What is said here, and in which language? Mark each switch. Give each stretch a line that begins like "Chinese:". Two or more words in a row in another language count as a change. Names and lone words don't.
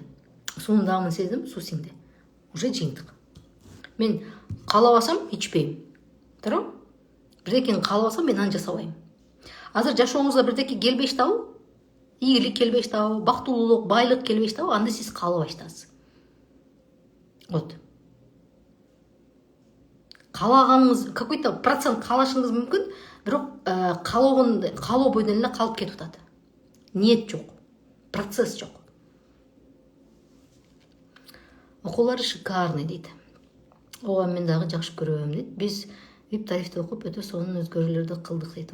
Kyrgyz: Суунун даамын сездим, суу сиңди. Уже жыйынтык. Мен каалабасам ичпейм. Туурабы? Бирдекени каалабасам мен аны жасабайм. Азыр жашооңузга бирдеке келбей атабы? Ийгилик келбей атабы? Бактылуулук, байлык келбей атабы? Анда сиз каалабай атасыз. Вот. Каалаганыңыз
Russian: какой-то процент
Kyrgyz: каалашыңыз мүмкүн, бирок каалоо бойдон эле калып кетип атат. Ниет жок, процесс жок. Окуулары шикарный дейт. Ооба, мен дагы жакшы көрөм дейт. Биз VIP тарифти окуп өтө сонун өзгөрүүлөрдү кылдык дейт.